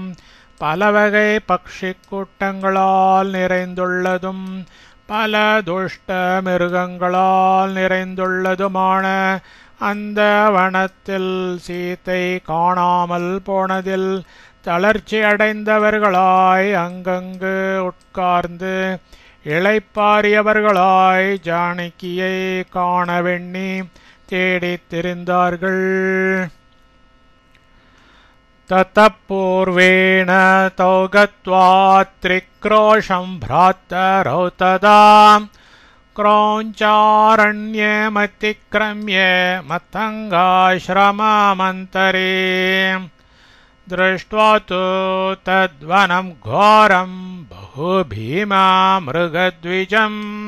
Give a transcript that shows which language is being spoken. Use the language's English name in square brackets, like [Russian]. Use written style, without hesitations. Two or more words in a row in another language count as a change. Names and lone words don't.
[Tamil] பலவகை பக்ஷி கூட்டங்களால் நிறைந்துள்ளதும் பல துஷ்ட மிருகங்களால் நிறைந்துள்ளதுமான அந்த வனத்தில் சீத்தை காணாமல் போனதில் தளர்ச்சி அடைந்தவர்களாய் அங்கங்கு உட்கார்ந்து இளைப்பாரியவர்களாய் ஜானகியை காணவெண்ணி தேடித் திரிந்தார்கள். [Sanskrit] तत्तपूर्वेण तौ गत्वा त्रिक्रोशम् भ्रातरौ तदा क्रौञ्चारण्यमतिक्रम्य मतङ्गाश्रममन्तरे दृष्ट्वा तु तद्वनं घोरं बहुभीमामृगद्विजम्